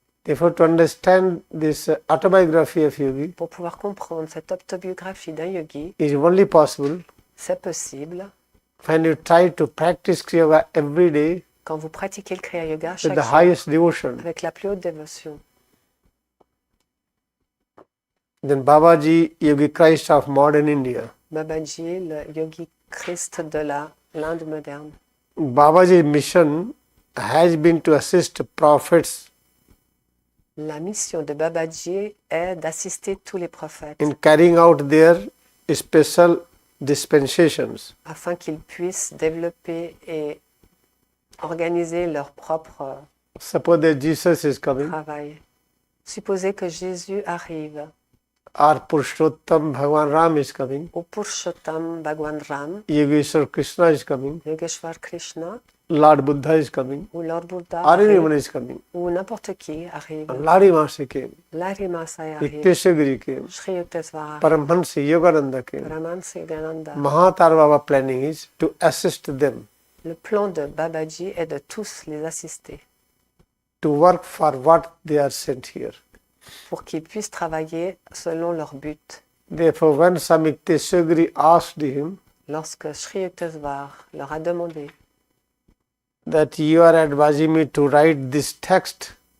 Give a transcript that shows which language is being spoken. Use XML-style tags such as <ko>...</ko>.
<en>Therefore, to understand this autobiography of Yogi</en> <fr>Pour pouvoir comprendre cette autobiographie d'un yogi,</fr> <en>is only possible</en> <fr>c'est possible</fr> <en>when you try to practice Kriya every day</en> <fr>quand vous pratiquez le Kriyayoga</fr> <en>with</en> <fr>chaque</fr> <en>the</en> <fr>jour</fr> <en>highest devotion.</en> <fr>avec la plus haute dévotion.</fr> <en>Then Babaji, Yogi Christ of modern India.</en> <fr>Babaji, le yogi Christ de l'Inde moderne.</fr> <en>Babaji's mission has been to assist prophets</en> <fr>La mission de Babaji est d'assister tous les prophètes</fr> <en>in carrying out their special dispensations.</en> <fr>afin qu'ils puissent développer et organiser leur propre</fr> <en>Suppose that Jesus is coming,</en> <fr>travail. Supposez que Jésus arrive,</fr> <en>or Purushottam Bhagavan Ram is coming,</en> <fr>ou Purushottam Bhagwan Ram,</fr> <en>Yogeshwar Krishna is coming,</en> <fr>Yogeshwar Krishna,</fr> <en>Lord Buddha is coming,</en> <fr>ou Lord Buddha</fr> <en>or anyone</en> <fr>arrive,</fr> <en>is coming.</en> <fr>ou n'importe qui arrive.</fr> <en>Lari Mahasi came,</en> <fr>Larimasa arrive,</fr> <en>Yukteswar came,</en> <fr>Shree Yukteswar arrive,</fr> <en>Paramhansa Yogananda came.</en> <fr>Paramhansa Yogananda.</fr> <en>Mahatar Baba planning is to assist them</en> <fr>Le plan de Babaji est de tous les assister</fr> <en>to work for what they are sent here.</en> <fr>pour qu'ils puissent travailler selon leur but.</fr> <en>Therefore, when Swami Yukteswar asked him</en> <fr>Lorsque Shree Yukteswar leur a demandé,</fr> <en>that you are advising me to write this text,</en>